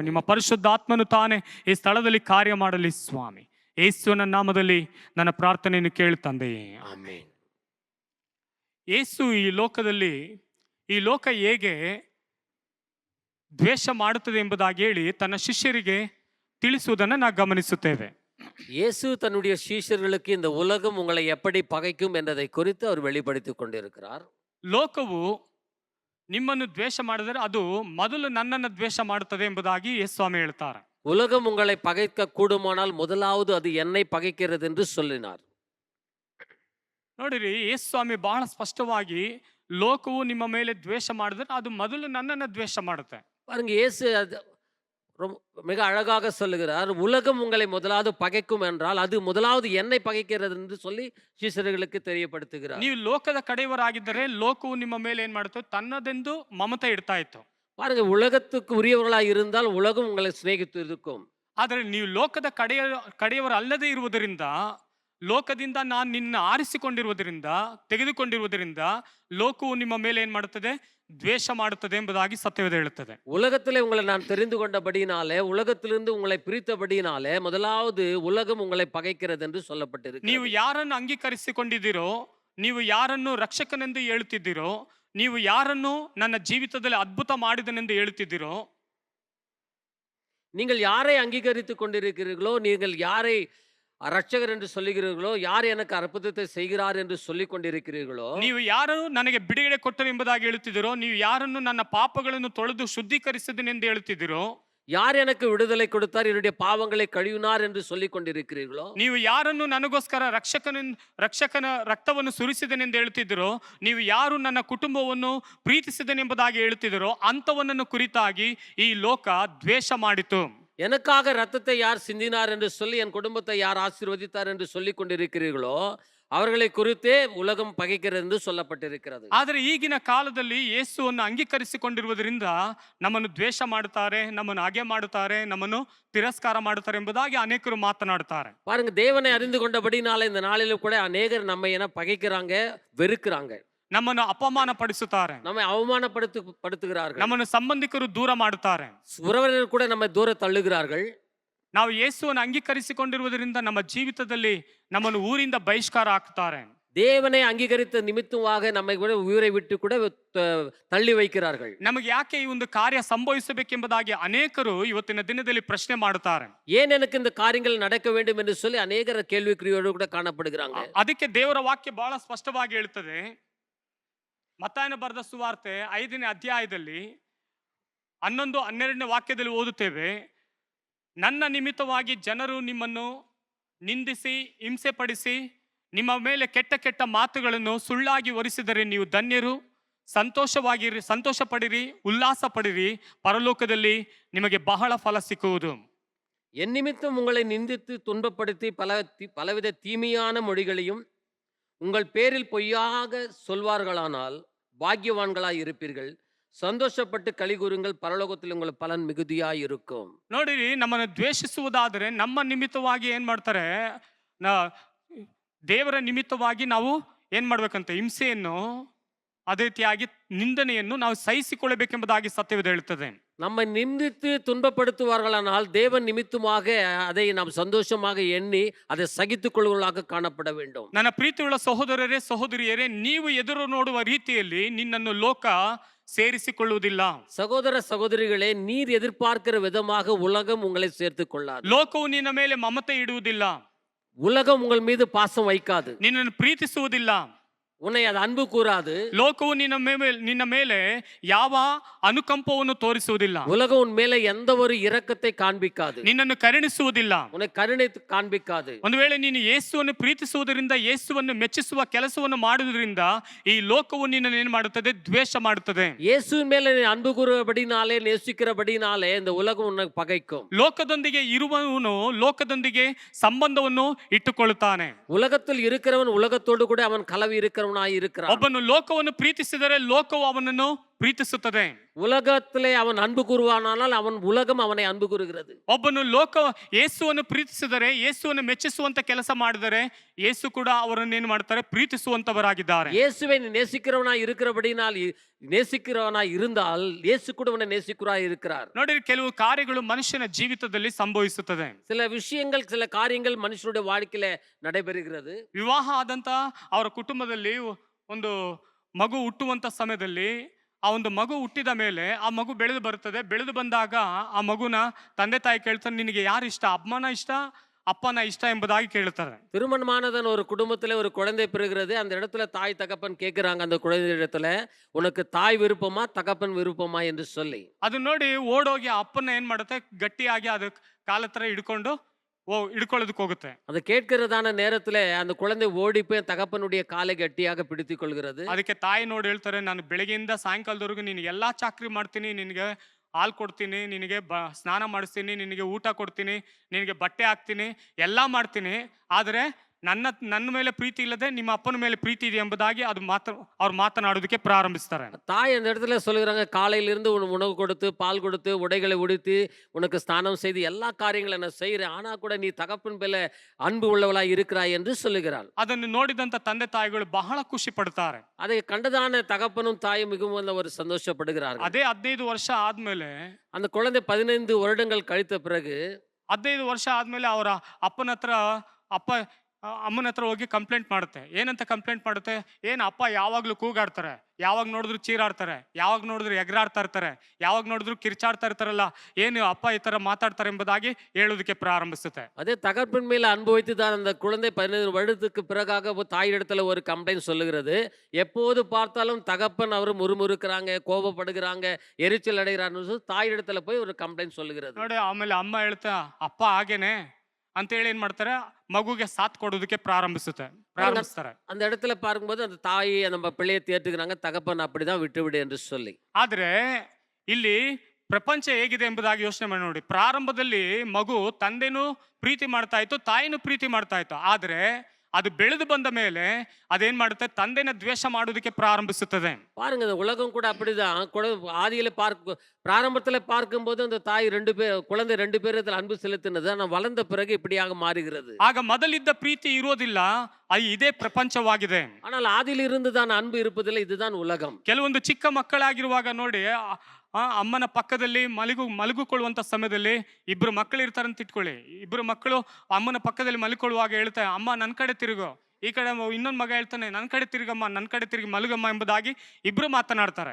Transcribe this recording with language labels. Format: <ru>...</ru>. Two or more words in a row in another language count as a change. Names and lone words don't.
<kn>ನಿಮ್ಮ ಪರಿಶುದ್ಧಾತ್ಮನು ತಾನೇ ಈ ಸ್ಥಳದಲ್ಲಿ ಕಾರ್ಯ ಮಾಡಲಿ ಸ್ವಾಮಿ. ಯೇಸುವಿನ ನಾಮದಲ್ಲಿ ನನ್ನ ಪ್ರಾರ್ಥನೆಯನ್ನು ಕೇಳುತ್ತಂದೆಯೇ, ಆಮೆನ್. ಯೇಸು ಈ ಲೋಕ ಹೇಗೆ ದ್ವೇಷ ಮಾಡುತ್ತದೆ ಎಂಬುದಾಗಿ ಹೇಳಿ ತನ್ನ ಶಿಷ್ಯರಿಗೆ ತಿಳಿಸುವುದನ್ನು ನಾವು ಗಮನಿಸುತ್ತೇವೆ.</kn> <ta>இயேசு தன்னுடைய சீஷர்களுக்கு இந்த உலகம் உங்களை எப்படி பகைக்கும் என்பதை குறித்து அவர் வெளிப்படுத்திக் கொண்டிருக்கிறார்.</ta> <kn>ಲೋಕವು ನಿಮ್ಮನ್ನು ದ್ವೇಷ ಮಾಡಿದರೆ ಅದು ಮೊದಲು ನನ್ನನ್ನು ದ್ವೇಷ ಮಾಡುತ್ತದೆ ಎಂಬುದಾಗಿ ಯೇಸು ಸ್ವಾಮಿ ಹೇಳ್ತಾರೆ.</kn> <ta>உலகம் உங்களை பகைக்க கூடுமானால் முதலாவது அது என்னை பகைக்கிறது என்று சொல்லினார்.</ta> <kn>ನೋಡಿರಿ, ಯೇಸು ಸ್ವಾಮಿ ಬಹಳ ಸ್ಪಷ್ಟವಾಗಿ ಲೋಕವು ನಿಮ್ಮ ಮೇಲೆ ದ್ವೇಷ ಮಾಡಿದ್ರೆ ಅದು ಮೊದಲು ನನ್ನನ್ನು ದ್ವೇಷ ಮಾಡುತ್ತೆ.</kn> <ta>பாருங்க, இயேசு மிக அழகாக சொல்லுகிறார். உலகம் உங்களை முதலாவது பகைக்கும் என்றால் அது முதலாவது என்னை பகைக்கிறது என்று சொல்லி ಶಿಷ್ಯர்களுக்கு தெரியப்படுத்துகிறார்.</ta> <kn>ನೀವು ಲೋಕದ ಕಡೆಯವರಾಗಿದ್ದರೆ ಲೋಕವು ನಿಮ್ಮ ಮೇಲೆ ಏನ್ ಮಾಡುತ್ತೆ? ತನ್ನದೆಂದು ಮಮತೆ ಇಡ್ತಾ ಇತ್ತು.</kn> <ta>பாருங்க, உலகத்துக்கு உரியவர்களாய் இருந்தால் உலகம் உங்களை சிநேகித்து இருக்கும்.</ta> <kn>ಆದರೆ ನೀವು ಲೋಕದ ಕಡೆಯವರು ಅಲ್ಲದೆ ಇರುವುದರಿಂದ, ಲೋಕದಿಂದ ನಾನು ನಿನ್ನ ಆರಿಸಿಕೊಂಡಿರುವುದರಿಂದ, ತೆಗೆದುಕೊಂಡಿರುವುದರಿಂದ ಲೋಕವು ನಿಮ್ಮ ಮೇಲೆ ಏನ್ ಮಾಡುತ್ತದೆ? ದ್ವೇಷ ಮಾಡುತ್ತದೆ ಎಂಬುದಾಗಿ ಸತ್ಯವೇದ ಹೇಳುತ್ತದೆ.</kn> <ta>உலகத்திலே உங்களை நான் தெரிந்து கொண்டபடியினாலே, உலகத்திலிருந்து உங்களை பிரித்தபடியினாலே முதலாவது உலகம் உங்களை பகைக்கிறது என்று சொல்லப்பட்டிருக்கு.</ta> <kn>ನೀವು ಯಾರನ್ನು ಅಂಗೀಕರಿಸಿಕೊಂಡಿದ್ದೀರೋ, ನೀವು ಯಾರನ್ನು ರಕ್ಷಕನೆಂದು ಹೇಳುತ್ತಿದ್ದೀರೋ, ನೀವು ಯಾರನ್ನು ನನ್ನ ಜೀವಿತದಲ್ಲಿ ಅದ್ಭುತ ಮಾಡಿದನೆಂದು ಹೇಳುತ್ತಿದ್ದೀರೋ,</kn> <ta>நீங்கள் யாரை அங்கீகரித்துக் கொண்டிருக்கிறீர்களோ, நீங்கள் யாரை ரட்சகர் என்று சொல்லுகிறீர்களோ, யார் எனக்கு அற்புதத்தை செய்கிறார் என்று சொல்லிக் கொண்டிருக்கிறீர்களோ,</ta> <kn>ನೀವು ಯಾರು ನನಗೆ ಬಿಡುಗಡೆ ಕೊಟ್ಟರು ಎಂಬುದಾಗಿ ಹೇಳುತ್ತಿದ್ದೀರೋ, ನೀವು ಯಾರನ್ನು ನನ್ನ ಪಾಪಗಳನ್ನು ತೊಳೆದು ಶುದ್ಧೀಕರಿಸಿದನೆಂದು ಹೇಳುತ್ತಿದ್ದೀರೋ,</kn> <ta>யார் எனக்கு விடுதலை கொடுத்தார், என்னுடைய பாவங்களை கழுவினார் என்று சொல்லிக் கொண்டிருக்கிறீர்களோ,</ta> <kn>ನೀವು ಯಾರನ್ನು ನನಗೋಸ್ಕರ ರಕ್ಷಕನ ರಕ್ತವನ್ನು ಸುರಿಸಿದನೆಂದು ಹೇಳುತ್ತಿದ್ದೀರೋ, ನೀವು ಯಾರು ನನ್ನ ಕುಟುಂಬವನ್ನು ಪ್ರೀತಿಸಿದನೆಂಬುದಾಗಿ ಹೇಳುತ್ತಿದ್ದೀರೋ, ಅಂಥವನನ್ನು ಕುರಿತಾಗಿ ಈ ಲೋಕ ದ್ವೇಷ ಮಾಡಿತು.</kn> <ta>எனக்காக ரத்தத்தை யார் சிந்தினார் என்று சொல்லி, என் குடும்பத்தை யார் ஆசீர்வதித்தார் என்று சொல்லிக் கொண்டிருக்கிறீர்களோ, அவர்களை குறித்தே உலகம் பகைக்கிறது என்று சொல்லப்பட்டிருக்கிறது.</ta> <kn>ಆದರೆ ಈಗಿನ ಕಾಲದಲ್ಲಿ ಯೇಸುವನ್ನು ಅಂಗೀಕರಿಸಿಕೊಂಡಿರುವುದರಿಂದ ನಮ್ಮನ್ನು ದ್ವೇಷ ಮಾಡುತ್ತಾರೆ, ನಮ್ಮನ್ನು ಹಾಗೆ ಮಾಡುತ್ತಾರೆ, ನಮ್ಮನ್ನು ತಿರಸ್ಕಾರ ಮಾಡುತ್ತಾರೆ ಎಂಬುದಾಗಿ ಅನೇಕರು ಮಾತನಾಡುತ್ತಾರೆ.</kn> <ta>பாருங்க, தேவனை அறிந்து கொண்டபடினால இந்த நாளிலும் கூட அநேகர் நம்ம என்ன பகைக்கிறாங்க, வெறுக்கிறாங்க,</ta> <kn>ನಮ್ಮನ್ನು ಅಪಮಾನ ಪಡಿಸುತ್ತಾರೆ,</kn> <ta>நம்மை படுத்துகிறார்கள்,</ta> <kn>ನಮ್ಮನ್ನು ಸಂಬಂಧಿಕರು ದೂರ ಮಾಡುತ್ತಾರೆ.</kn> <ta>உறவினர் கூட நம்மை தூர தள்ளுகிறார்கள்.</ta> <kn>ನಾವು ಯೇಸುವನ್ನು ಅಂಗೀಕರಿಸಿಕೊಂಡಿರುವುದರಿಂದ ನಮ್ಮ ಜೀವಿತದಲ್ಲಿ ನಮ್ಮನ್ನು ಊರಿಂದ ಬಹಿಷ್ಕಾರ ಹಾಕ್ತಾರೆ.</kn> <ta>தேவனை அங்கீகரித்த நிமித்தமாக நம்மை கூட உயிரை விட்டு கூட தள்ளி வைக்கிறார்கள்.</ta> <kn>ನಮಗೆ ಯಾಕೆ ಈ ಒಂದು ಕಾರ್ಯ ಸಂಭವಿಸಬೇಕೆಂಬುದಾಗಿ ಅನೇಕರು ಇವತ್ತಿನ ದಿನದಲ್ಲಿ ಪ್ರಶ್ನೆ ಮಾಡುತ್ತಾರೆ.</kn> <ta>ஏன் எனக்கு இந்த காரியங்கள் நடக்க வேண்டும் என்று சொல்லி அநேகர் கேள்விக்குறியோடு கூட காணப்படுகிறாங்க.</ta> <kn>ಅದಕ್ಕೆ ದೇವರ ವಾಕ್ಯ ಬಹಳ ಸ್ಪಷ್ಟವಾಗಿ ಹೇಳುತ್ತದೆ. ಮತ್ತಾಯನ ಬರೆದ ಸುವಾರ್ತೆ 5ನೇ ಅಧ್ಯಾಯದಲ್ಲಿ 11, 12ನೇ ವಾಕ್ಯದಲ್ಲಿ ಓದುತ್ತೇವೆ, ನನ್ನ ನಿಮಿತ್ತವಾಗಿ ಜನರು ನಿಮ್ಮನ್ನು ನಿಂದಿಸಿ ಹಿಂಸೆ ಪಡಿಸಿ ನಿಮ್ಮ ಮೇಲೆ ಕೆಟ್ಟ ಕೆಟ್ಟ ಮಾತುಗಳನ್ನು ಸುಳ್ಳಾಗಿ ಹೊರಿಸಿದರೆ ನೀವು ಧನ್ಯರು, ಸಂತೋಷ ಪಡಿರಿ, ಉಲ್ಲಾಸ ಪಡಿರಿ, ಪರಲೋಕದಲ್ಲಿ ನಿಮಗೆ ಬಹಳ ಫಲ ಸಿಕ್ಕುವುದು.</kn> <ta>என் நிமித்தம் உங்களை நிந்தித்து துன்பப்படுத்தி பலவித தீமையான மொழிகளையும் உங்கள் பேரில் பொய்யாக சொல்வார்களானால் பாக்கியவான்களாய் இருப்பீர்கள், சந்தோஷப்பட்டு களிகூருங்கள், ಪರಲೋಕದಲ್ಲಿ உங்கள் பலன் மிகுதியாகி இருக்கும்.</ta> <kn>ನೋಡಿರಿ, ನಮ್ಮನ್ನು ದ್ವೇಷಿಸುವುದಾದರೆ ನಮ್ಮ ನಿಮಿತ್ತವಾಗಿ ಏನ್ ಮಾಡ್ತಾರೆ, ದೇವರ ನಿಮಿತ್ತವಾಗಿ ನಾವು ಏನ್ ಮಾಡ್ಬೇಕಂತ ಹಿಂಸೆಯನ್ನು, ಅದೇ ರೀತಿಯಾಗಿ ನಿಂದನೆಯನ್ನು ನಾವು ಸಹಿಸಿಕೊಳ್ಳಬೇಕೆಂಬುದಾಗಿ ಸತ್ಯವೇದ ಹೇಳುತ್ತದೆ.</kn> <ta>நம்மை நிந்தித்து துன்பப்படுத்துவார்களானால் தேவன் நிமித்தமாக அதை நாம் சந்தோஷமாக எண்ணி அதை சகித்துக் கொள்வர்களாக காணப்பட வேண்டும்.</ta> <kn>ನನ್ನ ಪ್ರೀತಿಯುಳ್ಳ ಸಹೋದರರೇ ಸಹೋದರಿಯರೇ, ನೀವು ಎದುರು ನೋಡುವ ರೀತಿಯಲ್ಲಿ ನಿನ್ನನ್ನು ಲೋಕ ಸೇರಿಸಿಕೊಳ್ಳುವುದಿಲ್ಲ.</kn> <ta>சகோதர சகோதரிகளே, நீர் எதிர்பார்க்கிற விதமாக உலகம் உங்களை சேர்த்துக் கொள்ளாது.</ta> <kn>ಲೋಕವು ನಿನ್ನ ಮೇಲೆ ಮಮತೆ ಇಡುವುದಿಲ್ಲ,</kn> <ta>உலகம் உங்கள் மீது பாசம் வைக்காது,</ta> <kn>ನಿನ್ನನ್ನು ಪ್ರೀತಿಸುವುದಿಲ್ಲ,</kn> <ta>உன்னை அது அன்பு கூறாது.</ta> <kn>ಲೋಕವು ನಿನ್ನ ಮೇಲೆ ಯಾವ ಅನುಕಂಪವನ್ನು ತೋರಿಸುವುದಿಲ್ಲ,</kn> <ta>உலகம் உன் மேல எந்த ஒரு இரக்கத்தை காண்பிக்காது,</ta> <kn>ನಿನ್ನನ್ನು ಕರುಣಿಸುವುದಿಲ್ಲ,</kn> <ta>உன்னை ಕರುಣೆ ಕಾண்பிக்காது.</ta> <kn>ಒಂದು ವೇಳೆ ನೀನು ಯೇಸುವನ್ನು ಪ್ರೀತಿಸುವುದರಿಂದ, ಯೇಸುವನ್ನು ಮೆಚ್ಚಿಸುವ ಕೆಲಸವನ್ನು ಮಾಡುವುದರಿಂದ ಈ ಲೋಕವು ನಿನ್ನನ್ನು ಏನು ಮಾಡುತ್ತದೆ, ದ್ವೇಷ ಮಾಡುತ್ತದೆ.</kn> <ta>இயேசுவின் மேல நீ அன்பு கூறுபடினாலே, நேசிக்கிறபடினாலே இந்த உலகம் உன்னை பகைக்கும்.</ta> <kn>ಲೋಕದೊಂದಿಗೆ ಇರುವವನು ಲೋಕದೊಂದಿಗೆ ಸಂಬಂಧವನ್ನು ಇಟ್ಟುಕೊಳ್ಳುತ್ತಾನೆ.</kn> <ta>உலகத்தில் இருக்கிறவன் உலகத்தோடு கூட அவன் கலவி இருக்கிறவனாய் இருக்கிறான்.</ta> <kn>ಒಬ್ಬನು ಲೋಕವನ್ನು ಪ್ರೀತಿಸಿದರೆ ಲೋಕವು ಅವನನ್ನು ಪ್ರೀತಿಸುತ್ತದೆ.</kn> <ta>உலகத்திலே அவன் அன்பு கூறுவானால் அவன் உலகம் அவனை அன்பு கூறுகிறது.</ta> <kn>ಒಬ್ಬನು ಯೇಸುವನ್ನು ಪ್ರೀತಿಸಿದರೆ, ಯೇಸುವನ್ನು ಮೆಚ್ಚಿಸುವಂತ ಕೆಲಸ ಮಾಡಿದರೆ ಯೇಸು ಕೂಡ ಅವರನ್ನು ಏನು ಮಾಡ್ತಾರೆ, ಪ್ರೀತಿಸುವಂತವರಾಗಿದ್ದಾರೆ.</kn> <ta>இயேசுவை நேசிக்கிறவனாய் இருக்கிறபடினால், நேசிக்கிறவனாய் இருந்தால் இயேசு கூட அவனை நேசிக்கிறவராய் இருக்கிறார்.</ta> <kn>ನೋಡಿ, ಕೆಲವು ಕಾರ್ಯಗಳು ಮನುಷ್ಯನ ಜೀವಿತದಲ್ಲಿ ಸಂಭವಿಸುತ್ತದೆ.</kn> <ta>சில விஷயங்கள், சில காரியங்கள் ಮನುಷ್ಯனுடைய வாழ்க்கையில நடைபெறுகிறது.</ta> <kn>ವಿವಾಹ ಆದಂತ ಅವರ ಕುಟುಂಬದಲ್ಲಿ ಒಂದು ಮಗು ಹುಟ್ಟುವಂತ ಸಮಯದಲ್ಲಿ, ಆ ಒಂದು ಮಗು ಹುಟ್ಟಿದ ಮೇಲೆ ಆ ಮಗು ಬೆಳೆದು ಬರುತ್ತದೆ. ಬೆಳೆದು ಬಂದಾಗ ಆ ಮಗುನ ತಂದೆ ತಾಯಿ ಕೇಳ್ತಾರೆ, ನಿನಗೆ ಯಾರು ಇಷ್ಟ, ಅಮ್ಮನ ಇಷ್ಟ</kn> <ta>அப்பனா இஷ்டம் என்பதாக கேளுத்தாரு. திருமணமானதன் ஒரு குடும்பத்துல ஒரு குழந்தை பிறகுறது. அந்த இடத்துல தாய் தகப்பன் கேட்கிறாங்க அந்த குழந்தை இடத்துல, உனக்கு தாய் விருப்பமா தகப்பன் விருப்பமா என்று சொல்லி.</ta> <kn>ಅದು ನೋಡಿ ಓಡೋಗಿ ಅಪ್ಪನ ಏನ್ ಮಾಡುತ್ತೆ, ಗಟ್ಟಿಯಾಗಿ ಅದು ಕಾಲ ಹತ್ರ ಹಿಡ್ಕೊಂಡು ಹಿಡ್ಕೊಳ್ಳೋದಕ್ಕೆ ಹೋಗುತ್ತೆ.</kn> <ta>ಅದು கேட்கிறதான நேரத்துல அந்த குழந்தை ஓடி போய் தகப்பனுடைய காலை ಗಟ್ಟಿಯಾಗಿ பிடித்துக் கொள்கிறது.</ta> <kn>ಅದಕ್ಕೆ ತಾಯಿ ನೋಡಿ ಹೇಳ್ತಾರೆ, ನಾನು ಬೆಳಗ್ಗೆಯಿಂದ ಸಾಯಂಕಾಲದವರೆಗೂ ನಿನಗೆ ಎಲ್ಲಾ ಚಾಕ್ರಿ ಮಾಡ್ತೀನಿ, ನಿನಗೆ ಹಾಲು ಕೊಡ್ತೀನಿ, ನಿನಗೆ ಸ್ನಾನ ಮಾಡಿಸ್ತೀನಿ, ನಿನಗೆ ಊಟ ಕೊಡ್ತೀನಿ, ನಿನಗೆ ಬಟ್ಟೆ ಹಾಕ್ತೀನಿ, ಎಲ್ಲ ಮಾಡ್ತೀನಿ, ಆದರೆ ನನ್ನ ಮೇಲೆ ಪ್ರೀತಿ ಇಲ್ಲದೆ ನಿಮ್ಮ ಅಪ್ಪನ ಮೇಲೆ ಪ್ರೀತಿ ಇದೆ ಎಂಬುದಾಗಿ ಅವ್ರು ಮಾತನಾಡೋದಕ್ಕೆ ಪ್ರಾರಂಭಿಸ್ತಾರೆ.</kn> <ta>தாய் அந்த இடத்துல சொல்லுகிறாங்க, காலையிலிருந்து உணவு கொடுத்து, பால் கொடுத்து, உடைகளை உடுத்தி, உனக்கு ஸ்நானம் செய்து எல்லா காரியங்களை நான் செய்கிறேன், ஆனா கூட நீ தகப்பன் மேல அன்பு உள்ளவளாய் இருக்கிறாய் என்று சொல்லுகிறாள்.</ta> <kn>ಅದನ್ನು ನೋಡಿದಂತ ತಂದೆ ತಾಯಿಗಳು ಬಹಳ ಖುಷಿ ಪಡ್ತಾರೆ.</kn> <ta>அதை கண்டதான தகப்பனும் தாயும் மிகவும் ஒரு சந்தோஷப்படுகிறார்கள்.</ta> <kn>ಅದೇ 15 ವರ್ಷ ಆದ್ಮೇಲೆ,</kn> <ta>அந்த குழந்தை 15 வருடங்கள் கழித்த பிறகு,</ta> <kn>15 ವರ್ಷ ಆದ್ಮೇಲೆ ಅವರ ಅಮ್ಮನ ಹತ್ರ ಹೋಗಿ ಕಂಪ್ಲೇಂಟ್ ಮಾಡುತ್ತೆ. ಏನಂತ ಕಂಪ್ಲೇಂಟ್ ಮಾಡುತ್ತೆ, ಏನು ಅಪ್ಪ ಯಾವಾಗ್ಲೂ ಕೂಗಾಡ್ತಾರೆ, ಯಾವಾಗ ನೋಡಿದ್ರು ಚೀರಾಡ್ತಾರೆ, ಯಾವಾಗ ನೋಡಿದ್ರು ಎಗರಾಡ್ತಾ ಇರ್ತಾರೆ, ಯಾವಾಗ ನೋಡಿದ್ರು ಕಿರ್ಚಾಡ್ತಾ ಇರ್ತಾರಲ್ಲ, ಏನು ಅಪ್ಪ ಈ ತರ ಮಾತಾಡ್ತಾರೆ ಎಂಬುದಾಗಿ ಹೇಳೋದಕ್ಕೆ ಪ್ರಾರಂಭಿಸುತ್ತೆ.</kn> <ta>அதே தகப்பன் மேல அன்பு வைத்துதான் அந்த குழந்தை 15 வருடத்துக்கு பிறகாக தாய் இடத்துல ஒரு கம்ப்ளைண்ட் சொல்லுகிறது. எப்போது பார்த்தாலும் தகப்பன் அவர் முறுமுறுக்கிறாங்க, கோபப்படுகிறாங்க, எரிச்சல் அடைகிறான்னு தாய் இடத்துல போய் ஒரு கம்ப்ளைண்ட் சொல்லுகிறது.</ta> <kn>ನೋಡಿ, ಆಮೇಲೆ ಅಮ್ಮ ಹೇಳ್ತಾ, ಅಪ್ಪ ಹಾಗೇನೆ ಅಂತೇಳಿ ಏನ್ ಮಾಡ್ತಾರೆ, ಮಗುಗೆ ಸಾಥ್ ಕೊಡೋದಕ್ಕೆ ಪ್ರಾರಂಭಿಸ್ತಾರೆ.</kn> <ta>அந்த இடத்துல பார்க்கும்போது அந்த தாಯಿ நம்ம பிள்ளையை தேற்றுகிறாங்க, தகப்பன் அப்படிதான் விட்டு விடு என்று சொல்லி.</ta> <kn>ಆದ್ರೆ ಇಲ್ಲಿ ಪ್ರಪಂಚ ಹೇಗಿದೆ ಎಂಬುದಾಗಿ ಯೋಚನೆ ಮಾಡಿ ನೋಡಿ. ಪ್ರಾರಂಭದಲ್ಲಿ ಮಗು ತಂದೆನೂ ಪ್ರೀತಿ ಮಾಡ್ತಾ ಇತ್ತು, ತಾಯಿನೂ ಪ್ರೀತಿ ಮಾಡ್ತಾ ಇತ್ತು. ಆದ್ರೆ ಅದು ಬೆಳೆದು ಬಂದ ಮೇಲೆ ಅದೇನ್ ಮಾಡುತ್ತೆ, ತಂದೆನ ದ್ವೇಷ ಮಾಡೋದಕ್ಕೆ ಪ್ರಾರಂಭಿಸುತ್ತದೆ.</kn> <ta>பாருங்க இந்த உலகம் கூட அப்படிதான். ஆதியில பிராரம்பத்துல பார்க்கும்போது அந்த தாய் 2 பேர் குழந்தை 2 பேரிடத்தில் அன்பு செலுத்தினது. ஆனா வளர்ந்த பிறகு இப்படியாக மாறுகிறது.</ta> <kn>ಆಗ ಮೊದಲಿದ್ದ ಪ್ರೀತಿ ಇರೋದಿಲ್ಲ, ಇದೇ ಪ್ರಪಂಚವಾಗಿದೆ.</kn> <ta>ஆனால் ஆதியில் இருந்து தான் அன்பு இருப்பதில்லை. இதுதான் உலகம்.</ta> <kn>ಕೆಲವೊಂದು ಚಿಕ್ಕ ಮಕ್ಕಳಾಗಿರುವಾಗ ನೋಡಿ, ಅಮ್ಮನ ಪಕ್ಕದಲ್ಲಿ ಮಲಗಿಕೊಳ್ಳುವಂತ ಸಮಯದಲ್ಲಿ ಇಬ್ರು ಮಕ್ಕಳು ಇರ್ತಾರಂತ ಇಟ್ಕೊಳ್ಳಿ. ಇಬ್ರು ಮಕ್ಕಳು ಅಮ್ಮನ ಪಕ್ಕದಲ್ಲಿ ಮಲ್ಕೊಳ್ಳುವಾಗ ಹೇಳ್ತಾರೆ, ಅಮ್ಮ ನನ್ನ ಕಡೆ ತಿರುಗು. ಈ ಕಡೆ ಇನ್ನೊಂದು ಮಗ ಹೇಳ್ತಾನೆ, ನನ್ನ ಕಡೆ ತಿರುಗಮ್ಮ, ನನ್ನ ಕಡೆ ತಿರುಗಿ ಮಲಗಮ್ಮ ಎಂಬುದಾಗಿ ಇಬ್ರು ಮಾತನಾಡ್ತಾರೆ.</kn>